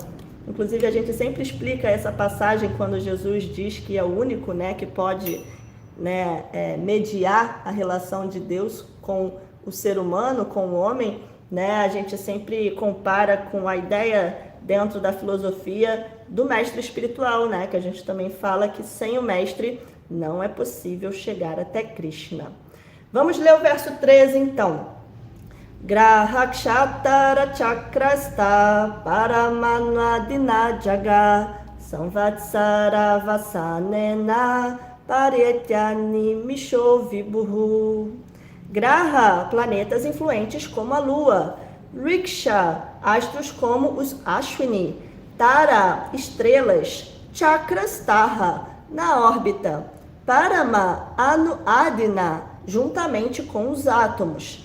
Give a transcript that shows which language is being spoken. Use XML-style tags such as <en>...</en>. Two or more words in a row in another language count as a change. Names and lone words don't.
<pt>Inclusive, a gente sempre explica essa passagem quando Jesus diz que é o único, né, que pode, né, mediar a relação de Deus com o ser humano, com o homem, né? A gente sempre compara com a ideia dentro da filosofia do mestre espiritual, né? Que a gente também fala que sem o mestre não é possível chegar até Krishna. Vamos ler o verso 13, então.</pt> <sa>ग्रहक्षतारा चक्रस्थ परमानादिना जग संवत्सर वसनेन पर्येत्यनि मिषो विभुः.</sa> <pt>Graha, planetas influentes como a Lua. Riksha, astros como os Ashwini. Tara, estrelas.</pt> <sa>चक्रस् तहा,</sa> <pt>na órbita.</pt> <sa>परम, आदिना,</sa> <pt>juntamente com os átomos.</pt>